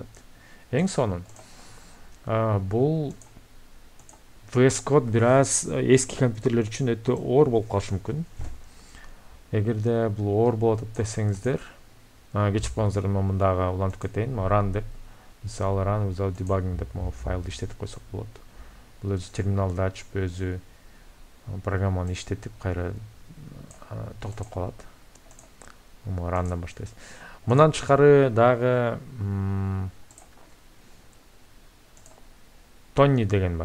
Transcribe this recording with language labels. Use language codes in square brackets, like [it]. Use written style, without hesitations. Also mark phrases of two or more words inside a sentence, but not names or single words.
[ky] Эң сонун. Бул VS Code biraz эски компьютерлер үчүн өтө оор болуп калышы мүмкүн. Эгерде бул оор болот десеңиздер, кечип коюңуздар, мен мындагы улантып кетейин. Run деп, мисалы [en] run without debugging [ky] деп файлды иштетип койсок болот. Бул өзү терминалды ачып, өзү программаны иштетип, кайра токтоп калат. Run'дан баштайбыз. Мындан тышкары дагы Tony деген бар.